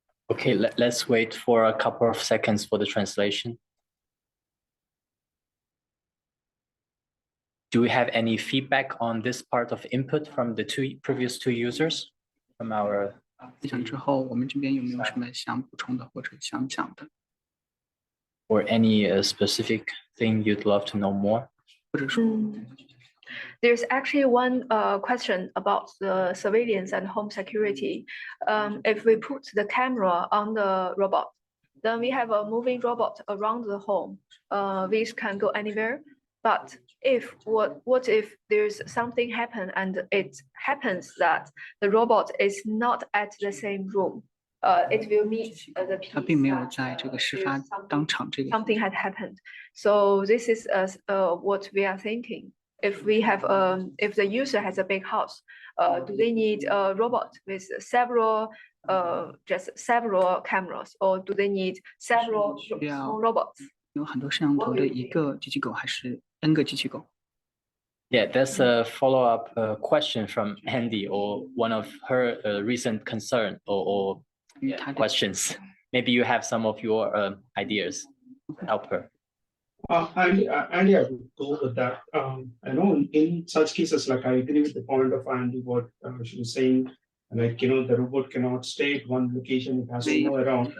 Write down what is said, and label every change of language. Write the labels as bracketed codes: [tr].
[en] Okay, let's wait for a couple of seconds for the translation. Do we have any feedback on this part of input from the previous two users from our? [zh] 分享之后，我们这边有没有什么想补充的或者想讲的？ [en] Or any specific thing you'd love to know more? There's actually one question about the surveillance and home security. If we put the camera on the robot, then we have a moving robot around the home, which can go anywhere. But what if there's something happen and it happens that the robot is not at the same room? It will meet the piece. [zh] 它并没有在这个事发当场这个。 [en] Something had happened. So this is what we are thinking. If we have if the user has a big house, do they need a robot with several just several cameras, or do they need several small robots? [zh] 有很多摄像头的一个机器狗还是 N 个机器狗？ [en] Yeah, that's a follow-up question from Andy, or one of her recent concern or questions. Maybe you have some of your ideas. Help her. And I would go with that. I know in such cases, like I agree with the point of Andy, what she was saying, like the robot cannot stay at one location; it has to move around.